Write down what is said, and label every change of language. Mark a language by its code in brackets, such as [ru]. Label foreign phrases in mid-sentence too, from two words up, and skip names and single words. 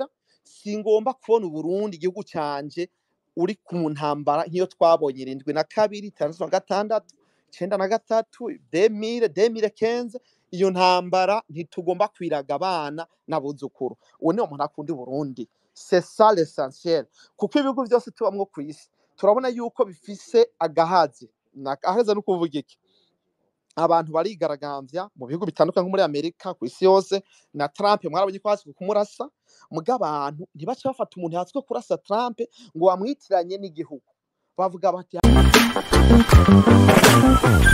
[rn] Singomba kubona Burundi igihugu canje uri ku ntambara nk'iyo twabonye 72, 66, 93, 2015. Iyo ntambara ntitugomba kwiraga abana n'abuzukuru. Uwo ni umuntu akunda Burundi. [fr] C'est ça l'essentiel, [rn] kuko ibihugu byose tubamwo kwisi turabona yuko bifise agahazi. Agahaza no kuvuga iki, abantu barigaragambya mu bihugu bitandukanye nko muri Amerika ku isi yose na Trump mwarabonye ko hasi kumurasa muga abantu ntibace bafata umuntu yatswe kurasa Trump ngo wamwitiranye n'igihugu bavuga bati